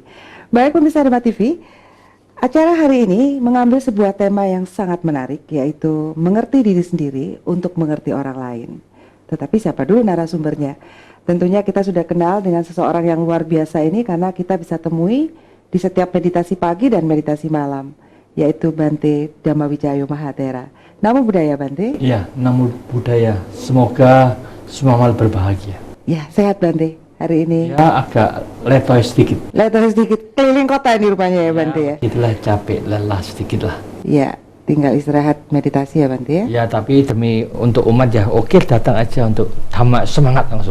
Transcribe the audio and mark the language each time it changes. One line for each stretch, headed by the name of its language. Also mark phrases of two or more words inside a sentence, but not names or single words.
Indonesian: Baik pemirsa Dharma TV, acara hari ini mengambil sebuah tema yang sangat menarik, yaitu mengerti diri sendiri untuk mengerti orang lain. Tetapi siapa dulu narasumbernya? Tentunya kita sudah kenal dengan seseorang yang luar biasa ini karena kita bisa temui di setiap meditasi pagi dan meditasi malam, yaitu Bante Dhammawijayo Mahathera.
Pali: Namo Buddhaya Bante. Ya, Namo Buddhaya.
Indonesian: Semoga semua mal berbahagia. Ya, sehat Bante hari ini. Ya, agak letoy sedikit. Letoy sedikit, keliling kota ini rupanya ya Bante ya. Itulah capek, lelah sedikit lah. Ya, tinggal istirahat meditasi ya Bante ya. Ya, tapi demi untuk umat ya, oke datang aja untuk Dhamma, semangat langsung.